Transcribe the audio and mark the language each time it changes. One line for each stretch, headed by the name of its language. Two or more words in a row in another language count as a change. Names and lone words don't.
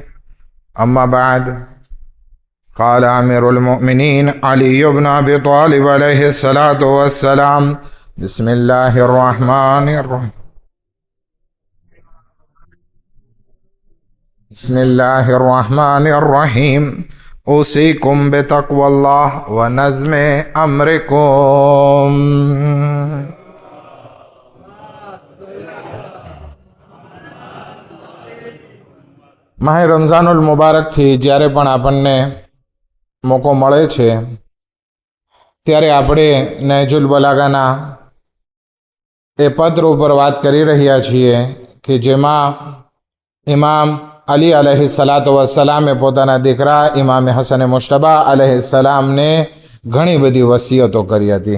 Arabic: أما بعد، قال أمير المؤمنين علي بن أبي طالب عليه الصلاة والسلام: بسم الله الرحمن الرحيم. بسم الله الرحمن الرحيم. أوصيكم بتقوى الله ونظم أمركم.
Gujarati: માહે રમઝાનુલ મુબારકથી જ્યારે પણ આપણને મોકો મળે છે ત્યારે આપણે નહજુલ બલાગાના એ પત્ર ઉપર વાત કરી રહ્યા છીએ કે જેમાં ઇમામ અલી
Arabic: عليه الصلاة والسلام
Gujarati: પોતાના દીકરા ઇમામ હસન મુશ્તબા
Arabic: عليه السلام
Gujarati: ઘણી બધી વસિયતો કરી હતી.